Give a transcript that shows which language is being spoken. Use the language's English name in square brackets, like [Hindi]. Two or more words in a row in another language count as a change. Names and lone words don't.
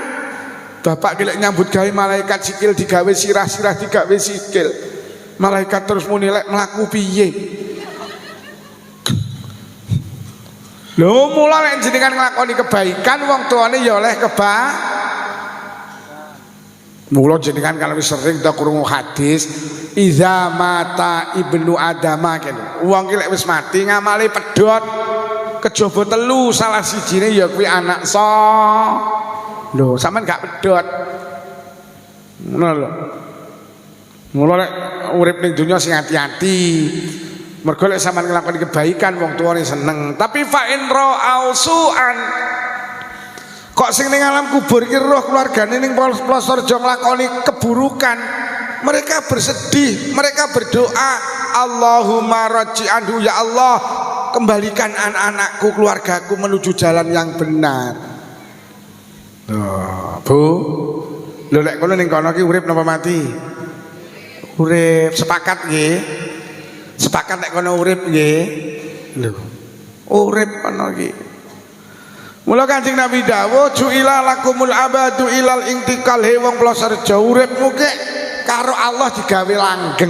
[Javanese] Bapak lek nyambut gawe malaikat sikil digawe sirah-sirah digawe sikil. Malaikat terus muni lek mlaku piye? Lho mula lek jenengan nglakoni kebaikan wong tuane ya oleh Mula jenengan kalau sering ta krungu hadis [Arabic] إذا مات ابن آدم [Javanese] kene. Wong ki lek wis mati ngamale pedhot kejaba telu salah sijine ya kuwi anak lho sampean gak pedhot. Ngono lho. Mula lek urip ning donya sing ati-ati. Mergo lek sampean nglakoni kebaikan wong tuane seneng. Tapi [Arabic] فإن رأوا سوءا [Javanese] kok sing ning alam kubur iki roh keluargane ning Plosorjo nglakoni keburukan, [Indonesian] mereka bersedih, mereka berdoa, [Arabic] اللهم رجعنه, [Indonesian] ya Allah kembalikan anak-anakku, keluargaku menuju jalan yang benar. [Javanese] Bu, lho lek kono ning kono ki urip napa mati? Urip, sepakat nggih. Sepakat nek kono urip nggih. Lho, urip kono ki. Mula Kanjeng Nabi dawuh [Arabic] جعل لكم الأبد إلى الانتقال [Javanese] he wong Plosorjo uripmu kek karo Allah digawe langgeng.